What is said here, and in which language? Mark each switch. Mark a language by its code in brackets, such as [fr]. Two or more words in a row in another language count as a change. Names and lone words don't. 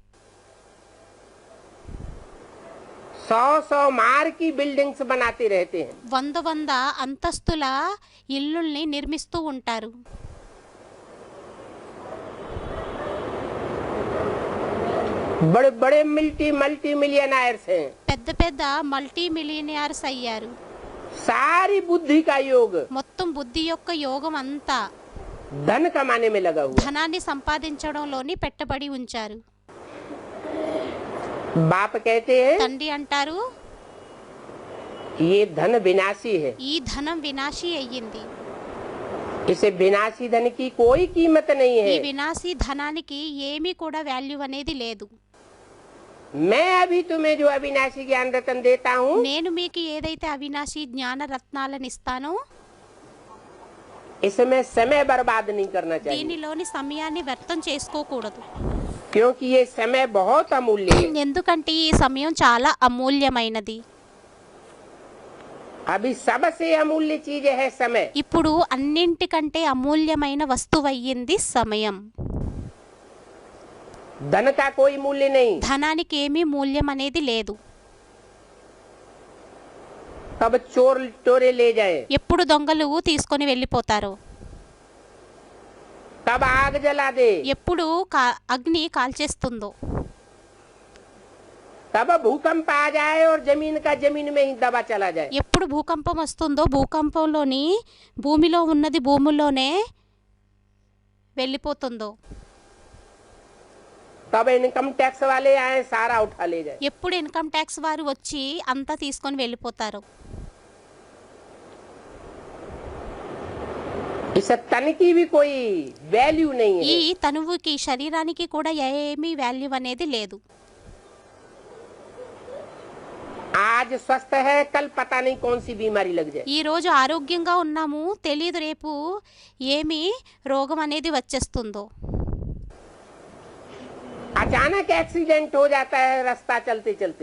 [hi] 100 मार की बिल्डिंग्स बनाते रहते हैं। [te] 100 అంతస్తుల ఇల్లుల్ని నిర్మిస్తూ ఉంటారు. [hi] बड़े बड़े [en] multi millionaires [hi] हैं, [te] పెద్ద పెద్ద [en] multi millionaires [te] అయ్యారు. [hi] सारी बुद्धि का योग [te] మొత్తం బుద్ధి యొక్క యోగం అంతా [hi] धन कमाने में लगा हुआ। [te] ధనాన్ని సంపాదించడంలోని పెట్టబడి ఉంచారు. [hi] बाप कहते हैं [te] తండ్రి అంటారు, [hi] ये धन विनाशी है, [te] ఈ ధనం వినాశీ అయ్యింది. [hi] इसे विनाशी धन की कोई कीमत नहीं [te] ఈ [hi] है। [te] వినాశీ ధనానికి ఏమీ కూడా వాల్యూ అనేది లేదు. [hi] मैं अभी तुम्हें जो अविनाशी ज्ञान रतन देता हूँ, [te] నేను మీకు ఏదైతే అవినాశీ జ్ఞాన రత్నాలను ఇస్తానో [hi] इसमें समय बर्बाद नहीं करना चाहिए, [te] దీనిలోని సమయాన్ని వ్యర్థం చేసుకోకూడదు. [hi] क्योंकि ये समय बहुत अमूल्य है। [te] ఎందుకంటే ఈ సమయం చాలా అమూల్యమైనది. [hi] अभी सबसे अमूल्य चीज है समय। [te] ఇప్పుడు అన్నింటికంటే అమూల్యమైన వస్తువయ్యింది సమయం. [hi] धन का कोई मूल्य नहीं। [te] ధనానికి ఏమీ మూల్యం అనేది లేదు. [hi] कब चोर चोरे ले जाए, [te] ఎప్పుడు దొంగలు తీసుకొని వెళ్ళిపోతారో, [hi] कब आग जला दे, [te] ఎప్పుడు అగ్ని కాల్చేస్తుందో, [hi] कब भूकंप आ जाए और जमीन का जमीन में ही दबा चला जाए, [te] ఎప్పుడు భూకంపం వస్తుందో భూకంపంలోని భూమిలో ఉన్నది భూమిలోనే వెళ్ళిపోతుందో, [hi] तब [en] income tax [hi] वाले आए सारा उठा ले जाए। [te] ఎప్పుడు [en] income tax [te] వారు వచ్చి అంతా తీసుకొని వెళ్ళిపోతారు. [hi] इस तन की भी कोई वैल्यू नहीं [te] ఈ [hi] है। [te] తనువుకి శరీరానికి కూడా ఏమీ వాల్యూ అనేది లేదు. [hi] आज स्वस्थ है, कल पता नहीं कौन सी बीमारी लग जाए। [te] ఈ రోజు ఆరోగ్యంగా ఉన్నాము, తెలియదు రేపు ఏమి రోగం అనేది వచ్చేస్తుందో. [hi] अचानक एक्सीडेंट हो जाता है रास्ता चलते चलते,